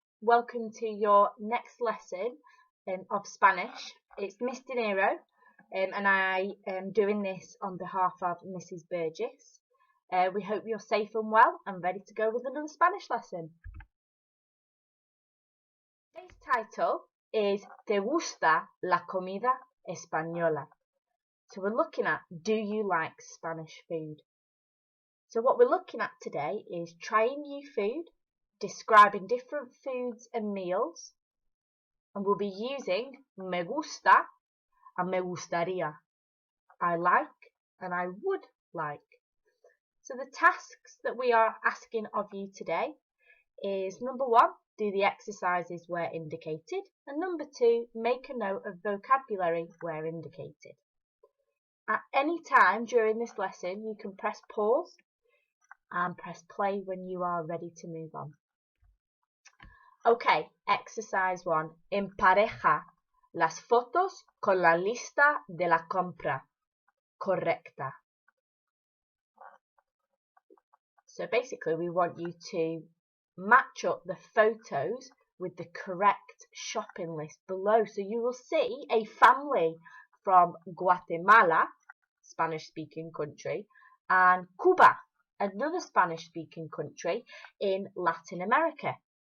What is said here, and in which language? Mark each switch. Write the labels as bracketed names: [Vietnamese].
[English] Welcome to your next lesson of Spanish. It's Miss Dinero, and I am doing this on behalf of Mrs. Burgess. We hope you're safe and well and ready to go with another Spanish lesson. Today's title is [Spanish] ¿Te gusta la comida española? [English] So we're looking at, do you like Spanish food? So what we're looking at today is trying new food, describing different foods and meals, and we'll be using [Spanish] me gusta [English] and [Spanish] me gustaría. [English] I like and I would like. So the tasks that we are asking of you today is number 1, do the exercises where indicated, and number 2, make a note of vocabulary where indicated. At any time during this lesson, you can press pause and press play when you are ready to move on. Okay, exercise 1. [Spanish] Empareja las fotos con la lista de la compra correcta. [English] So basically we want you to match up the photos with the correct shopping list below. So you will see a family from Guatemala, Spanish-speaking country, and Cuba, another Spanish-speaking country in Latin America.